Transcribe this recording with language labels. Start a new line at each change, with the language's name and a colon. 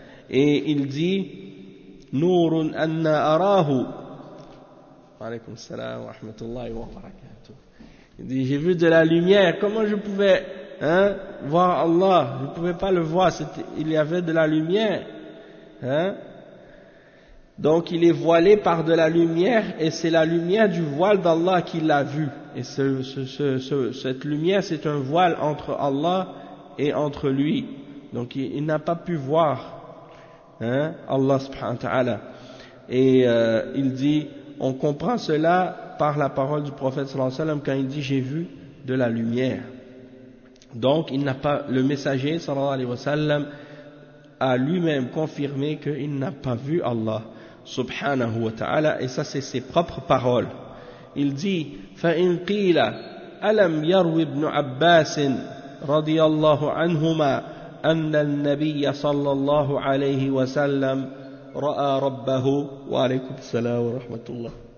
French: Et il dit,
Arabic: « نُورٌ أَنَّا أَرَاهُ » وَعَلَيْكُمْ السَّلَامُ وَرَحْمَةُ اللَّهِ وَبَرَكَاتُهُ.
French: Il dit, « J'ai vu de la lumière, comment je pouvais... » voir Allah, je ne pouvais pas le voir, il y avait de la lumière. Donc il est voilé par de la lumière et c'est la lumière du voile d'Allah qui l'a vu. Et cette lumière, c'est un voile entre Allah et entre lui. Donc il n'a pas pu voir Allah subhanahu wa ta'ala. Et il dit, on comprend cela par la parole du prophète sallallahu alayhi wa sallam quand il dit, j'ai vu de la lumière. Donc, il n'a pas, le messager, sallallahu alayhi wa sallam, a lui-même confirmé qu'il n'a pas vu Allah, subhanahu wa ta'ala, et ça, c'est ses propres paroles. Il dit,
Arabic: فَإِنْ قِيلَ أَلَمْ يَرْوِ ابْنُ عَبَّاسٍ رَضِيَ اللَّهُ عَنْهُمَا أَنَّ النَّبِيَّ صَلَّى اللَّهُ عَلَيْهِ وَسَلَّمْ رَأَى رَبَّهُ وَعَلَيْكُمْ السَّلَامُ وَرَحْمَةُ اللَّهِ